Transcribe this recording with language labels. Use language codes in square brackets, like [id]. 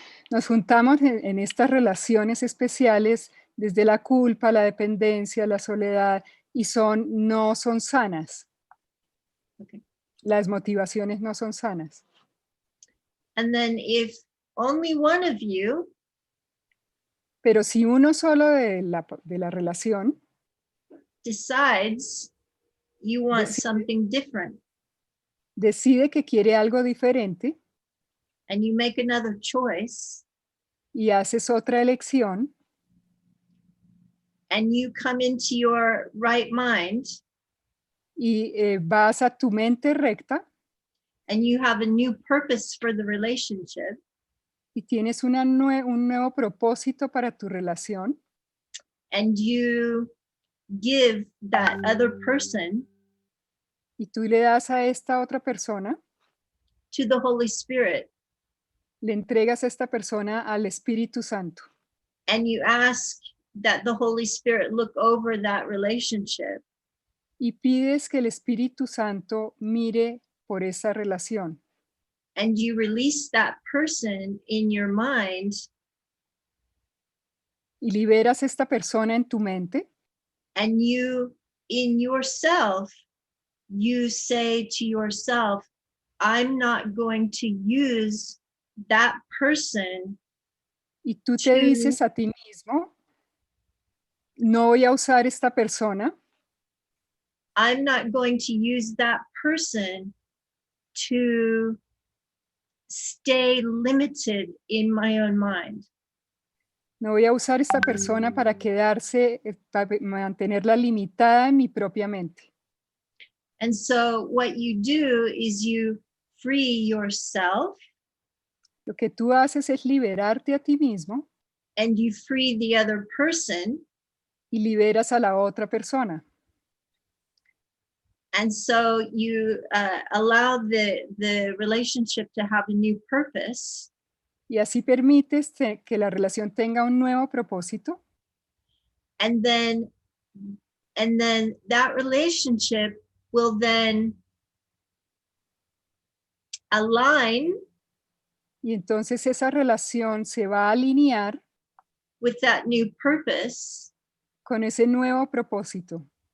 [es] Nos juntamos en estas relaciones especiales desde la culpa, la dependencia, la soledad, y no son sanas. Okay. Las motivaciones no son sanas. [en] And then if only one of you [es] Pero si uno solo de la relación [en] decides you want something different [es] decide que quiere algo diferente [en] and you make another choice [es] y haces otra elección [en] and you come into your right mind [es] y vas a tu mente recta [en] and you have a new purpose for the relationship [es] y tienes un nuevo propósito para tu relación [en] and you give that other person [es] y tú le das a esta otra persona, [en] to the Holy Spirit [es] le entregas a esta persona al Espíritu Santo [en] and you ask that the Holy Spirit look over that relationship [es] y pides que el Espíritu Santo mire por esa relación [en] and you release that person in your mind [es] y liberas a esta persona en tu mente [en] and you in yourself you say to yourself, I'm not going to use that person [es] y tú te dices a ti mismo, no voy a usar esta persona, [en] I'm not going to use that person to stay limited in my own mind. [es] no voy a usar esta persona para quedarse, para mantenerla limitada en mi propia mente. [en] And so what you do is you free yourself [es] Lo que tú haces es liberarte a ti mismo [en] and you free the other person. [es] y liberas a la otra persona. [en] And so you allow the relationship to have a new purpose. [es] Y así permites que la relación tenga un nuevo propósito. [en] And then that relationship will then align [es] Y entonces esa relación se va a alinear [en] with that new purpose, [es] con ese nuevo propósito.